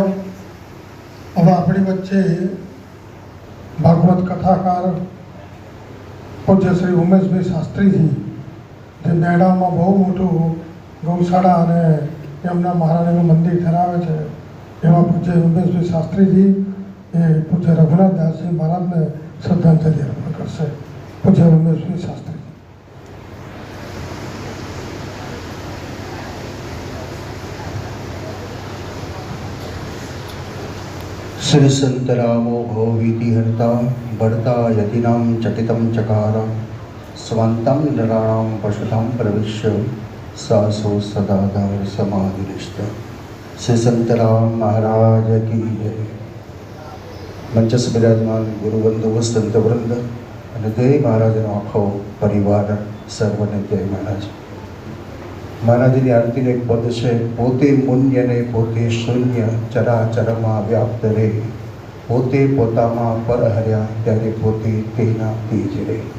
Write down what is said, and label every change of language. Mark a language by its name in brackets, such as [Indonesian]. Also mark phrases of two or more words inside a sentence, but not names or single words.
[Gujarati] હવે આપણી વચ્ચે ભાગવત કથાકાર પૂજ્ય શ્રી ઉમેશભાઈ શાસ્ત્રીજી, જે મેળામાં બહુ મોટું ગૌશાળા અને એમના મહારાણીનું મંદિર ધરાવે છે, એવા પૂજ્ય ઉમેશભાઈ શાસ્ત્રીજી એ પૂજ્ય રઘુનાથદાસજી મહારાજને શ્રદ્ધાંજલિ અર્પણ કરશે. પૂજ્ય ઉમેશભાઈ શાસ્ત્રી. [Sanskrit] श्री संत रामो भवभीति हर्ता बढ़ता यतिनाम चकितम चकार स्वांतम नराणाम पशुताम प्रविश्य सासो सदाधार समाधिनिष्ठ. [Hindi] श्री संत राम महाराज की जय. [Gujarati] મંચસ વિરાજમાન ગુરુવંદો સંત વૃંદ અને જય મહારાજનો આખો પરિવાર સર્વને જય મહારાજ. મહારાજની આરતીનું એક પદ છે, પોતે પુણ્ય ને પોતે શૂન્ય ચરાચરમાં વ્યાપ્ત રે, પોતે પોતામાં પર હર્યા ત્યારે પોતે તેના તેજ રે.